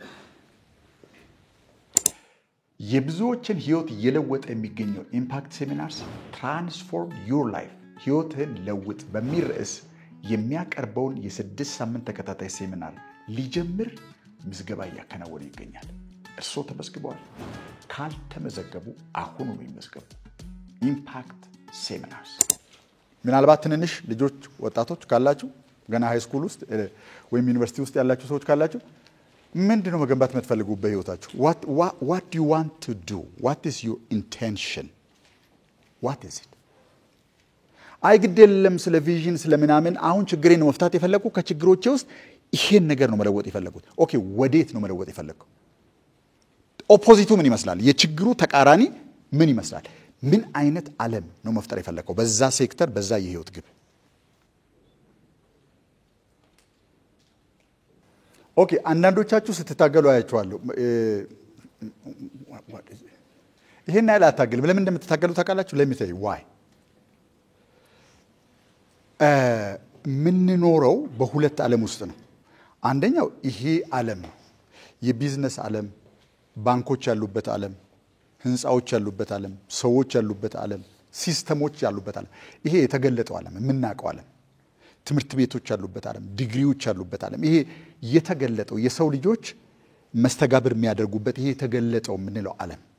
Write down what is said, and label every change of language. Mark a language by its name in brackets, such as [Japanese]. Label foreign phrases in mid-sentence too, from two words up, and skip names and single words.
[Amharic] የብዙዎችን ህይወት እየለወጠ የሚገኘው ኢምፓክት ሴሚናርስ [English] transform your life [Amharic] ህይወትን ለውጥ በሚል ርዕስ የሚያቀርበውን የ6 ሳምንት ተከታታይ ሴሚናር ሊጀምር ምዝገባ ያከናወነ ይገኛል እርሶ ተመዝግበዋል ካልተመዘገቡ አሁን ነው ይመዝገቡ ኢምፓክት ሴሚናርስ ምናልባት ትንንሽ ልጆች ወጣቶች ካላችሁ ገና [English] high school [Amharic] ውስጥ ወይም ዩኒቨርሲቲ ውስጥ ያላችሁ ሰዎች ካላችሁ ምንድነው መገንባት የምትፈልጉት በህይወታችሁ [English] what do you want to do what is your intention what is it [Amharic] አይግደለም ስለ ቪዥን ስለ ምናምን አሁን ችግሬን ነው መፍታት የፈለኩ ከችግሮቼ ውስጥ ይሄን ነገር ነው መለወጥ የፈለኩት ኦኬ ወዴት ነው መለወጥ የፈለኩ ኦፖዚቱ ምን ይመስላል የችግሩ ተቃራኒ ምን ይመስላል ምን አይነት ዓለም ነው መፍጠር የፈለከው በዛ ሴክተር በዛ የህይወት ግብ ኦኬ አንዳንዶቻችሁ ስትታገሉ አያችኋለሁ ይሄን አይላ ታገል ለምን እንደምትታገሉ ታውቃላችሁ [English] let me tell you why [Amharic] ምን ኖረው በሁለት ዓለም ውስጥ ነው አንደኛው ይሄ ዓለም የቢዝነስ ዓለም ባንኮች ያሉበት ዓለም ህንፃዎች ያሉበት ዓለም፣ ሰዎች ያሉበት ዓለም፣ ሲስተሞች ያሉበት ዓለም። ይሄ የተገለጠው ዓለም የምናውቀው ዓለም፣ ትምህርት ቤቶች ያሉበት ዓለም፣ ዲግሪዎች ያሉበት ዓለም። ይሄ የተገለጠው የሰው ልጆች መስተጋብር የሚያደርጉበት ይሄ የተገለጠው የምንለው ዓለም።